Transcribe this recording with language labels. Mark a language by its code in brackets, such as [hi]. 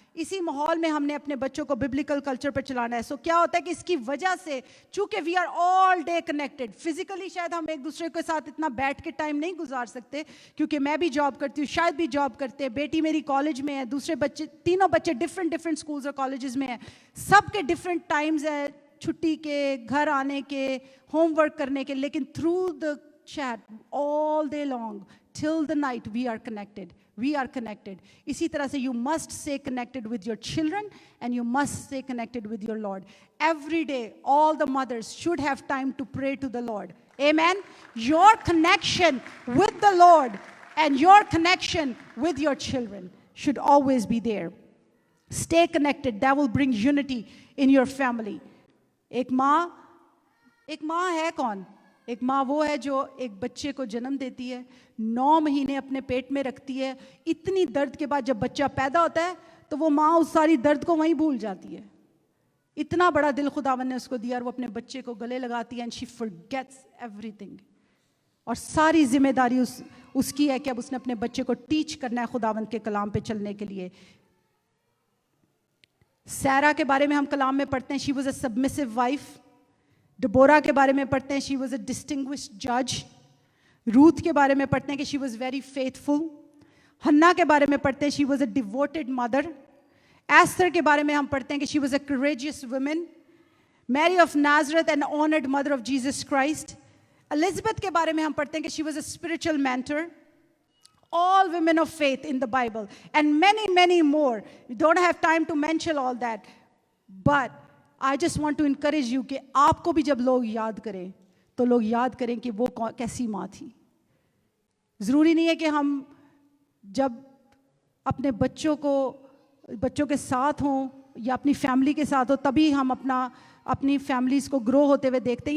[ur] اسی ماحول میں ہم نے اپنے بچوں کو ببلیکل کلچر پر چلانا ہے. سو کیا ہوتا ہے کہ اس کی وجہ سے, چونکہ [en] we are all day connected, [ur] physically شاید ہم ایک دوسرے کے ساتھ اتنا بیٹھ کے ٹائم نہیں گزار سکتے, کیونکہ میں بھی جاب کرتی ہوں, شاید بھی جاب کرتے ہیں, بیٹی میری کالج میں ہے, دوسرے بچے, تینوں بچے ڈفرینٹ اسکولز اور کالجز میں ہیں, سب کے ڈفرینٹ ٹائمز ہیں, چھٹی کے, گھر آنے کے, ہوم ورک کرنے کے, لیکن [en] Through the chat all day long till the night we are connected. [ur] اسی طرح سے [en] You must stay connected with your children and you must stay connected with your lord. Every day all the mothers should have time to pray to the lord. Amen. Your connection with the lord and your connection with your children should always be there. Stay connected. That will bring unity in your family. [ur] ایک ماں ہے کون؟ ایک ماں وہ ہے جو ایک بچے کو جنم دیتی ہے, 9 مہینے اپنے پیٹ میں رکھتی ہے. اتنی درد کے بعد جب بچہ پیدا ہوتا ہے تو وہ ماں اس ساری درد کو وہیں بھول جاتی ہے. اتنا بڑا دل خداوند نے اس کو دیا, اور وہ اپنے بچے کو گلے لگاتی ہے, [en] and she forgets everything. [ur] اور ساری ذمہ داری اس کی ہے کہ اب اس نے اپنے بچے کو ٹیچ کرنا ہے خداوند کے کلام پہ چلنے کے لیے. سیرا کے بارے میں ہم کلام میں پڑھتے ہیں, [en] She was a submissive wife. [ur] ڈبورا کے بارے میں پڑھتے ہیں, [en] She was a distinguished جج. [ur] روت کے بارے میں پڑھتے ہیں کہ [en] She was very faithful. [ur] ہنا کے بارے میں پڑھتے ہیں, [en] She was a devoted mother. [ur] Easter کے بارے میں ہم پڑھتے ہیں کہ [en] She was a courageous woman. Mary of Nazareth and honoured mother of Jesus Christ. [ur] Elizabeth کے بارے میں ہم پڑھتے ہیں کہ [en] She was a spiritual mentor. All women of faith in the Bible, and many, many more. We don't have time to mention all that. But I just want to encourage you [ur] کہ آپ کو بھی جب لوگ یاد کریں تو لوگ یاد کریں کہ وہ کیسی ماں تھی. ضروری نہیں ہے کہ ہم جب اپنے بچوں کے ساتھ ہوں یا اپنی فیملی کے ساتھ ہو تبھی ہم اپنی فیملیز کو گرو ہوتے ہوئے دیکھتے ہیں.